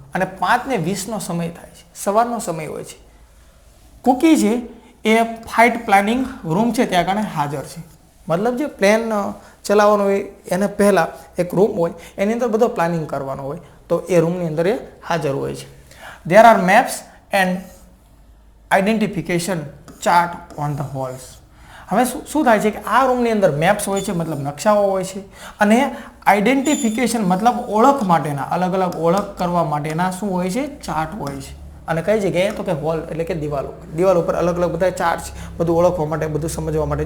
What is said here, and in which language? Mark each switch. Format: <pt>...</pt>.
<gu>અને 5:20 સમય થાય છે, સવારનો સમય હોય છે. કુકી છે એ ફ્લાઇટ પ્લાનિંગ રૂમ છે ત્યાં આગળ હાજર છે. મતલબ જે પ્લેન ચલાવવાનો હોય એને પહેલાં એક રૂમ હોય એની અંદર બધો પ્લાનિંગ કરવાનો હોય, તો એ રૂમની અંદર એ હાજર હોય છે.</gu> <en>There are maps and identification chart on the walls.</en> <gu>હવે શું થાય છે કે આ રૂમની અંદર મેપ્સ હોય છે, મતલબ નકશાઓ હોય છે, અને આઈડેન્ટિફિકેશન મતલબ ઓળખ માટેના અલગ અલગ ઓળખ કરવા માટેના શું હોય છે, ચાર્ટ હોય છે. અને કઈ જગ્યાએ તો કે હોલ એટલે કે દિવાલ ઉપર અલગ અલગ બધા ચાર્ટ છે, બધું ઓળખવા માટે, બધું સમજવા માટે.</gu>